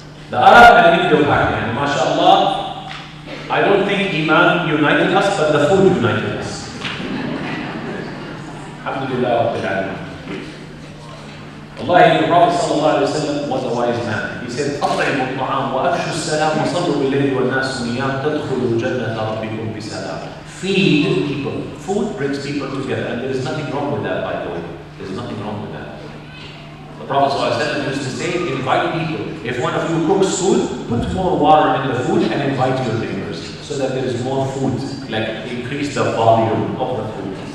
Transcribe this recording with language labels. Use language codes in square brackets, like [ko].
[en] The Arab and Indo-Pak, and mashallah, I don't think Iman united us, but the food united us. [ar] Alhamdulillah Rabbil Alameen. [en] Wallahi, the Prophet ﷺ was a wise man. He said, [ar] أطعموا الطعام وأفشوا السلام وصلوا بالليل والناس نيام تدخلوا جنة ربكم بسلام. [en] Feed people. Food brings people together, and there is nothing wrong with that, by the way. There is nothing wrong with that. The Prophet ﷺ used to say, invite people. If one of you cooks food, put more water in the food and invite your neighbors so that there is more food, like increase the volume of the food.